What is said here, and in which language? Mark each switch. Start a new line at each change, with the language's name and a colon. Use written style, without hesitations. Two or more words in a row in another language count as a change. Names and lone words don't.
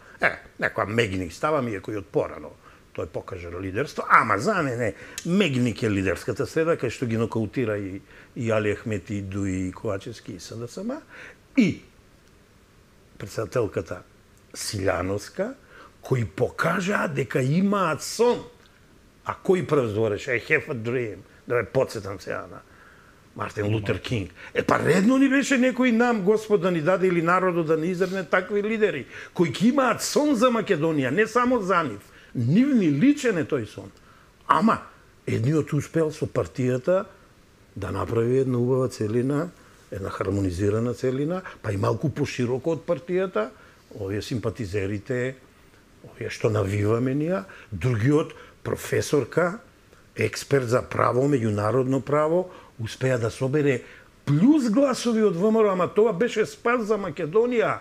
Macedonian: Некоја Мегник ставам иако и од порано. Тој покажа лидерство, ама за мене Мегник е лидерската среда, кај што ги нокаутира и Али Ахмети, и Дуи, и Ковачевски, и СДСМ, и председателката Силјановска, кои покажаа дека имаат сон. А кој прв збореше?
English: I have a dream.
Macedonian: Да ве подсетам сега на Мартин Лутер Кинг. Па редно ни беше некој нам, Господ да ни даде или народот да ни изрне такви лидери, кои ќе имаат сон за Македонија, не само за нив. Нивни личен е тој сон. Ама, едниот успел со партијата да направи една убава целина, една хармонизирана целина, па и малку пошироко од партијата, овие симпатизерите, овие што навиваме ние, другиот професорка, експерт за право, меѓународно право, успеа да собере плюс гласови од ВМРО, ама тоа беше спас за Македонија.